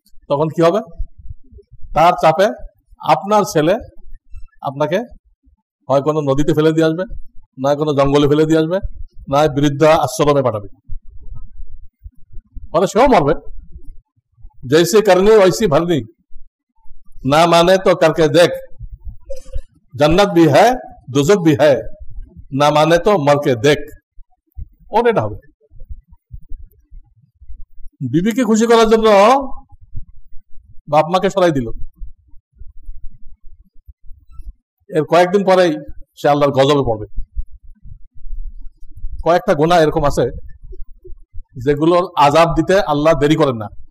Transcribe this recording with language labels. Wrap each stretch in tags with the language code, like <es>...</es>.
<bn>তখন কি হবে? তার চাপে আপনার ছেলে আপনাকে হয় কোনো নদীতে ফেলে দিয়ে আসবে, না কোনো জঙ্গলে ফেলে দিয়ে আসবে, না বৃদ্ধ আশ্রমে পাঠাবে, মানে সেও মরবে।</bn> <hi>जैसे करनी वैसी भरनी, ना माने तो करके देख, जन्नत भी है दुज़ख भी है, ना माने तो मर के देख।</hi> <bn>और এটা হবে। বিবিকে খুশি করার জন্য বাপ মাকে সরাই দিল, এর কয়েকদিন পরেই সে আল্লাহর গজবে পড়বে। কয়েকটা গুনাহ এরকম আছে যেগুলোর আযাব দিতে আল্লাহ দেরি করেন না।</bn>